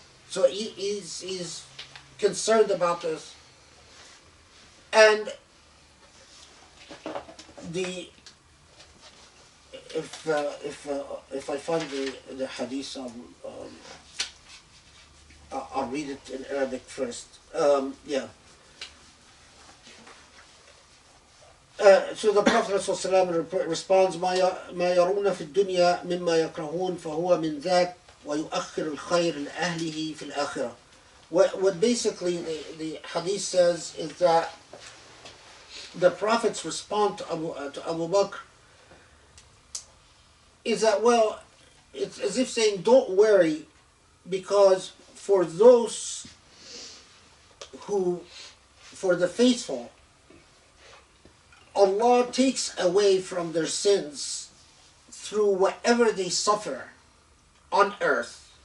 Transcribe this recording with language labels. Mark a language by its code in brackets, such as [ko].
[en] So he's concerned about this. And if I find the hadith, I'll read it in Arabic first. Yeah. So the Prophet ﷺ responds, [ar] ما يرون في الدنيا مما يكرهون فهو من ذاك ويؤخر الخير لأهله في الآخرة. [en] What basically the hadith says is that the Prophet's response to Abu Bakr is that, well, it's as if saying, don't worry, because for those for the faithful, Allah takes away from their sins through whatever they suffer on earth.